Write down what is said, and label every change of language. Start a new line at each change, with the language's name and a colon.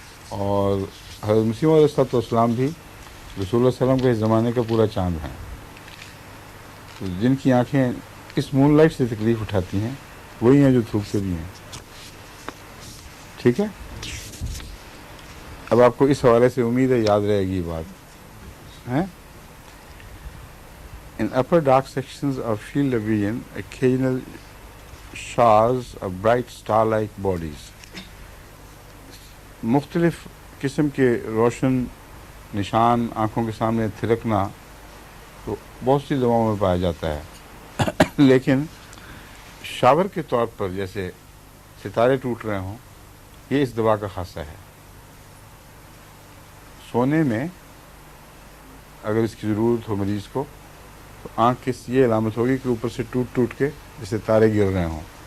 Urdu: اور حضرت مسیح علیہ السلام بھی رسول اللہ صلی اللہ علیہ وسلم کے زمانے کا پورا چاند ہیں. تو جن کی آنکھیں اس مون لائٹ سے تکلیف اٹھاتی ہیں وہی ہیں جو تھوکتے بھی ہیں. ٹھیک ہے، اب آپ کو اس حوالے سے امید ہے یاد رہے گی یہ بات.
English: In upper dark sections of field of vision, occasional showers of bright star-like bodies.
Urdu: مختلف قسم کے روشن نشان آنکھوں کے سامنے تھرکنا تو بہت سی دواؤں میں پایا جاتا ہے. لیکن شاور کے طور پر جیسے ستارے ٹوٹ رہے ہوں، یہ اس دوا کا خاصہ ہے۔ سونے میں اگر اس کی ضرورت ہو مریض کو تو آنکھ کی یہ علامت ہوگی کہ اوپر سے ٹوٹ ٹوٹ کے جیسے تارے گر رہے ہوں۔